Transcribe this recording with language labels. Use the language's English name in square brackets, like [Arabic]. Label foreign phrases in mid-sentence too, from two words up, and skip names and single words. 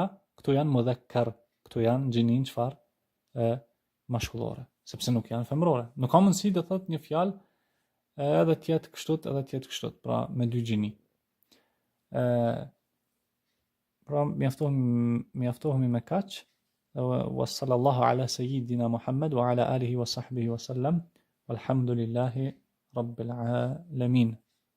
[Albanian] Këto janë mudhakkar, këto janë gjinin çfarë? Mashkullore, sepse nuk janë femrore. Nuk ka mundësi të thotë një fjalë edhe tjetë kështu, edhe tjetë kështu, pra me dy gjini. Pra mjaftohemi me kaq. [Arabic] وصلى الله على سيدنا محمد وعلى آله وصحبه وسلم. والحمد لله رب العالمين.